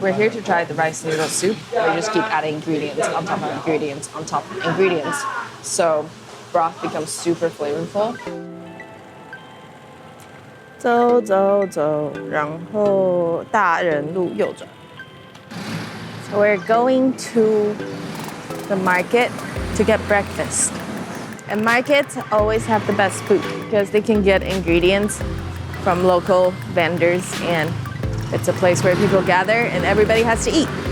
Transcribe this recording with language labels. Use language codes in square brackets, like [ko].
[en] We're here to try the rice noodle soup. They just keep adding ingredients on top of ingredients on top of ingredients. So broth becomes super flavorful. [zh] 走走走，然后大人路右转。 [en] So we're going to the market to get breakfast. And markets always have the best food because they can get ingredients from local vendors, and it's a place where people gather and everybody has to eat.